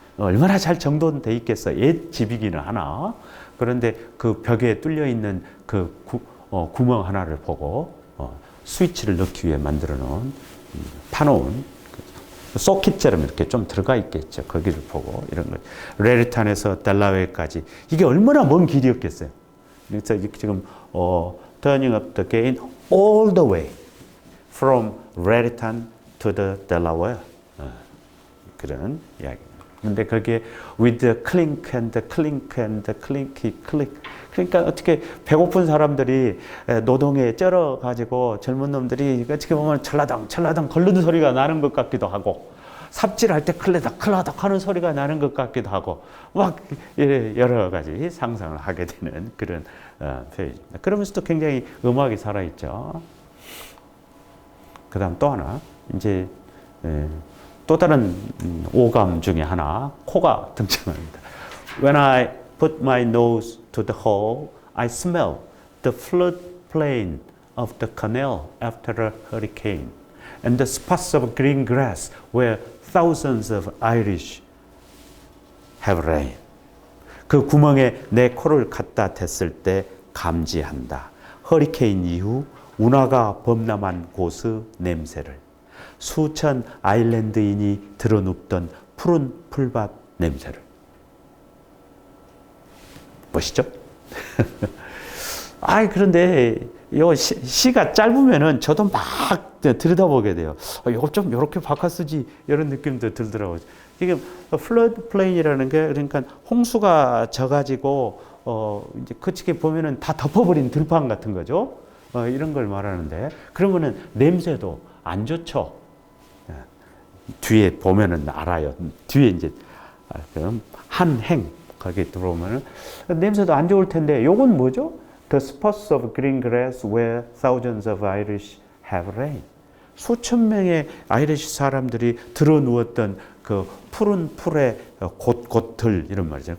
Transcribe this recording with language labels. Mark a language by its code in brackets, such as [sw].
[ko] 얼마나 잘 정돈돼 있겠어. 옛 집이기는 하나. 그런데 그 벽에 뚫려 있는 그 구멍 하나를 보고 스위치를 넣기 위해 만들어 놓은 파놓은 소켓처럼 이렇게 좀 들어가 있겠죠. 거기를 보고 이런 거. 레리탄에서 델라웨어까지 이게 얼마나 먼 길이었겠어요. 그래서 지금 [en] turning up the gain all the way from Raritan to the Delaware [ko] 그런 이야기. 근데 거기에 [en] with the clink and the clink and the clinky click. [ko] 그러니까 어떻게 배고픈 사람들이 노동에 쩔어 가지고 젊은 놈들이 어떻게 보면 찰라당 걸르는 소리가 나는 것 같기도 하고 삽질할 때 클라닥 하는 소리가 나는 것 같기도 하고 막 여러 가지 상상을 하게 되는 그런 표현입니다. 그러면서도 굉장히 음악이 살아있죠. 그다음 또 하나 이제 또 다른 오감 중에 하나 코가 등장합니다. [en] When I put my nose to the hole, I smell the floodplain of the canal after a hurricane, and the spots of green grass where thousands of Irish have rain. [ko] 그 구멍에 내 코를 갖다 댔을 때 감지한다. 허리케인 이후 운하가 범람한 곳의 냄새를. 수천 아일랜드인이 드러눕던 푸른 풀밭 냄새를. 멋있죠? 그런데 요 시가 짧으면은 저도 막 들여다보게 돼요. 이거 좀 이렇게 바꿔 쓰지 이런 느낌도 들더라고요. 이게 플러드 플레인이라는 게 그러니까 홍수가 져가지고 이제 그치게 보면은 다 덮어버린 들판 같은 거죠. 이런 걸 말하는데 그러면은 냄새도 안 좋죠. 뒤에 보면은 알아요. 뒤에 이제 한행 거기에 들어오면은 냄새도 안 좋을 텐데 요건 뭐죠? [en] The spots of green grass where thousands of Irish have rain. [ko] 수천 명의 아이리시 사람들이 들어누웠던 그 푸른 풀의 곳곳들 이런 말이잖아요.